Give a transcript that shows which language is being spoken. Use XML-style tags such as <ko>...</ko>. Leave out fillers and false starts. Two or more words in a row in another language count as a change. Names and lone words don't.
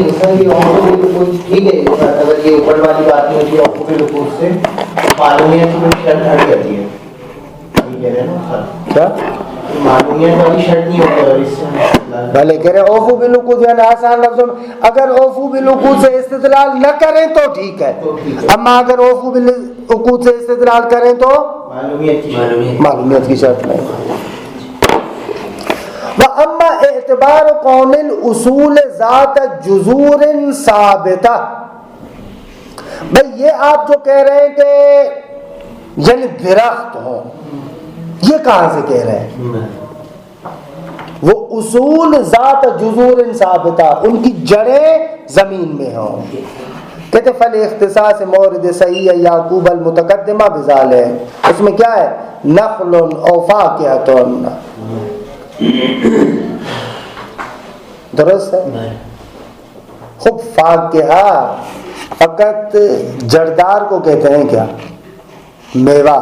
<ur>ٹھیک ہے، اگر یہ اوپر والی بات نہیں ہوتی</ur> <ar>اوفو بالعقود</ar> <ur>سے معلومیت کی کوئی شرط ہٹ جاتی ہے، کیا معلومیت والی شرط نہیں ہوتی، اور اس سے بھلے کہہ رہے</ur> <ar>اوفو بالعقود،</ar> <ur>یعنی آسان لفظوں میں اگر</ur> <ar>اوفو بالعقود</ar> <ur>سے استدلال نہ کریں تو ٹھیک ہے، اما اگر</ur> <ar>اوفو بالعقود</ar> <ur>سے استدلال کریں تو معلومیت کی شرط نہیں۔</ur> <ar>وَأَمَّا اعتبار قول الاصول ذات جذور ثابتہ،</ar> <ur>بھئی یہ آپ جو کہہ رہے ہیں کہ یعنی درخت ہو، یہ کہاں سے کہہ رہے ہیں؟ وہ</ur> <ar>اصول ذات جذور ثابتہ،</ar> <ur>ان کی جڑیں زمین میں ہوں۔ کہتے</ur> <ar>فل اختصاص مورد صحیح یعقوب المتقدمہ بذال</ar> <ur>ہے، اس میں کیا ہے؟</ur> <ar>نخل او فاکہۃ،</ar> <ur>درست ہے؟ خوب فاکہہ فقط جڑدار کو کہتے ہیں کیا؟ میوہ۔</ur>